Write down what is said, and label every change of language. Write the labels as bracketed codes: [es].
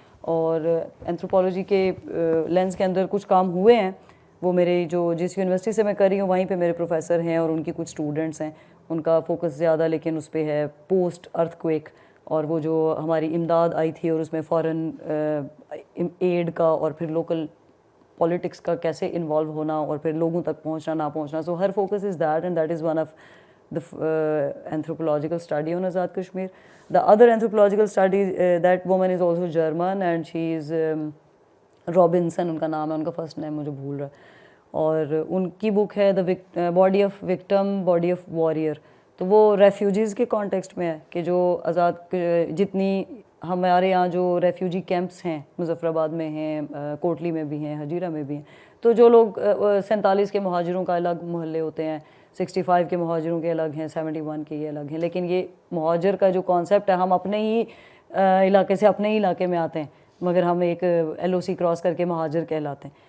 [ur] اور اینتھروپولوجی کے لینس کے اندر کچھ کام ہوئے ہیں, وہ میرے جو جس یونیورسٹی سے میں کر رہی ہوں وہیں پہ میرے پروفیسر ہیں اور ان کی کچھ اسٹوڈنٹس ہیں, ان کا فوکس زیادہ لیکن اس پہ ہے پوسٹ ارتھ کویک, اور وہ جو ہماری امداد آئی تھی اور اس میں فارن ایڈ کا اور پھر لوکل پالیٹکس کا کیسے انوالو ہونا اور پھر لوگوں تک پہنچنا نہ پہنچنا. [en] So her focus is that, and that is one of the anthropological study on Azad Kashmir. The other anthropological study, that woman is also German and she is Robinson [ur] ان کا نام ہے, ان کا فرسٹ نیم مجھے بھول رہا ہے, [en] اور ان کی بک ہے The Body of Victim, Body of Warrior. [ur] تو وہ ریفیوجیز کے کانٹیکسٹ میں ہے کہ جو آزاد جتنی ہمارے یہاں جو ریفیوجی کیمپس ہیں مظفر آباد میں ہیں, کوٹلی میں بھی ہیں, ہجیرہ میں بھی ہیں, تو جو لوگ 47 کے مہاجروں کا الگ محلے ہوتے ہیں, 65 کے مہاجروں کے الگ ہیں, 71 کے یہ الگ ہیں, لیکن یہ مہاجر کا جو کانسیپٹ ہے, ہم اپنے ہی علاقے سے اپنے ہی علاقے میں آتے ہیں مگر ہم ایک LOC کراس کر کے مہاجر کہلاتے ہیں.